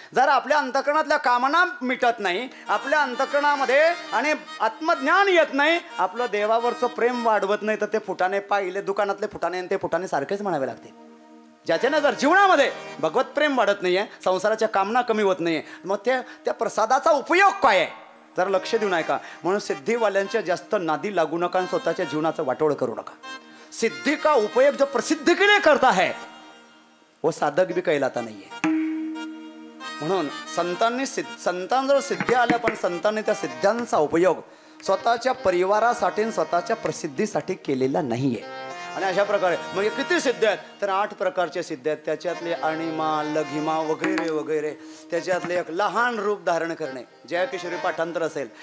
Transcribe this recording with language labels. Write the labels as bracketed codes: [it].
[mr] जर आपल्या अंतःकरणातल्या कामना मिटत नाही, आपल्या अंतःकरणामध्ये आणि आत्मज्ञान येत नाही, आपलं देवावरचं प्रेम वाढवत नाही, तर ते फुटाने पाहिले दुकानातले फुटाने आणि ते फुटाने सारखेच म्हणावे लागते. ज्याच्यानं जर जीवनामध्ये भगवत प्रेम वाढत नाहीये, संसाराच्या कामना कमी होत नाहीये, मग त्या प्रसादाचा उपयोग काय आहे? जर लक्ष देऊ नका. म्हणून सिद्धीवाल्यांच्या जास्त नादी लागू नका आणि स्वतःच्या जीवनाचं वाटोळ करू नका. [hi] सिद्धि का उपयोग जो प्रसिद्ध के लिए करता है वो साधक भी कहलाता नहीं है. [mr] म्हणून संतांजवळ सिद्धी आल्या, पण संतांनी त्या सिद्ध्यांचा उपयोग स्वतःच्या परिवारासाठी स्वतःच्या प्रसिद्धीसाठी केलेला नाहीये. आणि अशा प्रकारे मग किती सिद्ध आहेत? तर 8 प्रकारचे सिद्ध आहेत. त्याच्यातले अणिमा लघिमा वगैरे वगैरे. त्याच्यातले एक लहान रूप धारण करणे, जय किशोरी पाठांतर असेल.